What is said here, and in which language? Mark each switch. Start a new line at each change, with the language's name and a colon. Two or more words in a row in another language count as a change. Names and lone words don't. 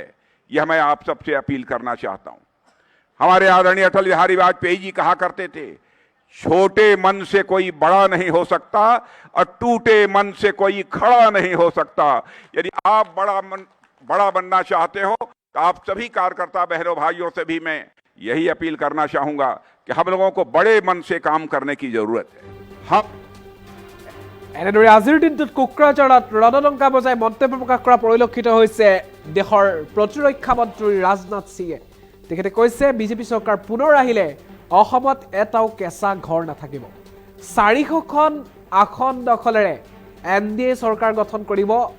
Hindi: यह मैं आप सबसे अपील करना चाहता हूं। हमारे आदरणीय अटल बिहारी वाजपेयी जी कहा करते थे, छोटे मन से कोई बड़ा नहीं हो सकता और टूटे मन से कोई खड़ा नहीं हो सकता। यदि आप बड़ा बनना चाहते हो तो आप सभी कार्यकर्ता बहनों भाइयों से भी मैं यही अपील करना चाहूंगा कि हम लोगों को बड़े मन से काम करने की जरूरत है। हम
Assamese: এনেদৰে আজিৰ দিনটোত কোকৰাঝাৰত ৰণডংকা বজাই মন্তব্য প্ৰকাশ কৰা পৰিলক্ষিত হৈছে দেশৰ প্ৰতিৰক্ষা মন্ত্ৰী ৰাজনাথ সিঙে। তেখেতে কৈছে বিজেপি চৰকাৰ পুনৰ আহিলে অসমত এটাও কেঁচা ঘৰ নাথাকিব। 400খন আসন দখলেৰে NDA চৰকাৰ গঠন কৰিব।